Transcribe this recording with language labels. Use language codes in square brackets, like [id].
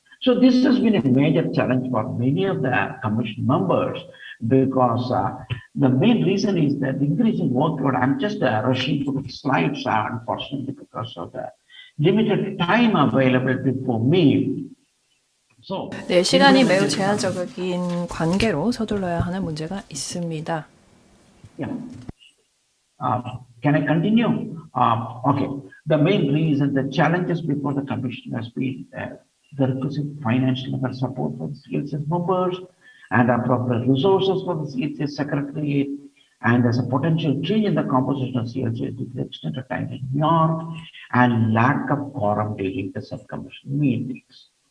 [en] So this has been a major challenge for many of the commission members because the main reason is that the increasing workload. I'm just rushing through the slides, unfortunately, because of the limited time available for me. [ko] 네, 시간이 매우 제한적인 관계로 서둘러야 하는 문제가 있습니다. [en] Yeah. Can I continue? Okay. The main reason, the challenges before the commission has been the requisite financial support for the CLCS members and appropriate resources for the CLCS secretariat, and there's a potential change in the composition of CLCS due to the extended time in New York and lack of quorum during the subcommission meetings.